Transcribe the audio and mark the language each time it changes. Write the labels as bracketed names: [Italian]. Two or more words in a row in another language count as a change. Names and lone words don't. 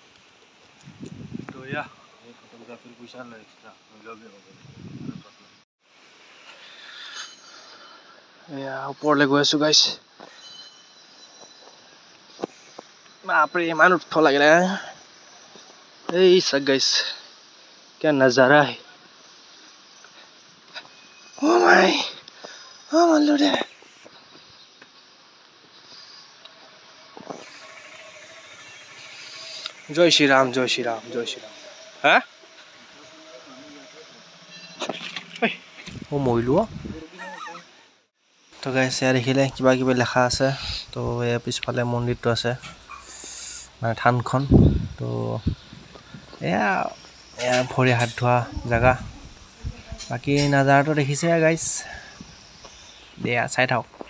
[Assamese] তো এয়া ফটোগ্ৰাফীৰ পইচা লয় এক্সট্ৰা। এয়া ওপৰলৈ গৈ আছোঁ গাইছ। বাপৰে ইমান উঠব লাগে না। এই চাক গাইছ [Hindi] क्या नजारा है। ओ माय ओ मल्लू रे। जय श्री राम जय श्री राम जय श्री राम। [Assamese] हाँ ओ মৰিলো। তো গাইছ এয়া দেখিলে কিবা কিবি লেখা আছে। তো এয়া পিছফালে মন্দিৰটো আছে মানে থানখন। তো এয়া ভৰি হাত ধোৱা জেগা। বাকী নাজাৰাটো দেখিছে গাইছ। দিয়া চাই থাকক।